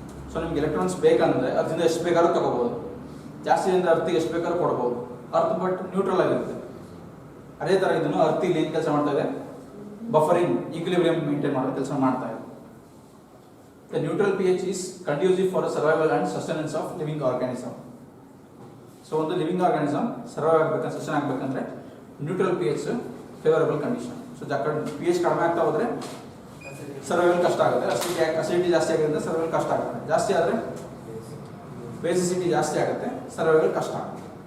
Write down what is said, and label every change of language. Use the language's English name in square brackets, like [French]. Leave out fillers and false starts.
[Kannada] So ನಿಮ್ಗೆ electrons ಬೇಕಂದ್ರೆ ಅರ್ತಿಂದ ಎಷ್ಟು ಬೇಕಾದ್ರೂ ತಗೋಬಹುದು, ಜಾಸ್ತಿಯಿಂದ ಅರ್ತಿಗೆ ಎಷ್ಟು ಬೇಕಾದ್ರೂ ಕೊಡ್ಬೋದು. ಅರ್ತ್ ಬಟ್ ನ್ಯೂಟ್ರಲ್ ಆಗಿರುತ್ತೆ. ಅದೇ ಥರ ಇದನ್ನು ಅರ್ತಿಲಿ ಏನು ಕೆಲಸ ಮಾಡ್ತಾ ಇದೆ? ಬಫರಿಂಗ್ ಈಕ್ವಿಲಿಬ್ರಿಯಂ ಮೇಂಟೈನ್ ಮಾಡೋ ಕೆಲಸ ಮಾಡ್ತಾ ಇದೆ. [English] The neutral pH is conducive for survival and sustenance of living organism. [Kannada] So ಒಂದು ಲಿವಿಂಗ್ ಆರ್ಗಾನಿಸಮ್ ಸರ್ವೈವ್ ಆಗಬೇಕಂದ್ರೆ, ಸಸ್ಟೈನ್ ಆಗಬೇಕಂದ್ರೆ neutral pH favourable condition. So pH ಕಡಿಮೆ ಆಗ್ತಾ ಹೋದ್ರೆ ಸರ್ವೈವಲ್ ಕಷ್ಟ ಆಗುತ್ತೆ. ಅಸಿಡಿಟಿ ಜಾಸ್ತಿ ಆಗುತ್ತೆ, ಸರ್ವೈವಲ್ ಕಷ್ಟ ಆಗುತ್ತೆ. ಜಾಸ್ತಿ ಆದರೆ ಬೇಸಿಸಿಟಿ ಜಾಸ್ತಿ ಆಗುತ್ತೆ, ಸರ್ವೈವಲ್ ಕಷ್ಟ ಆಗುತ್ತೆ.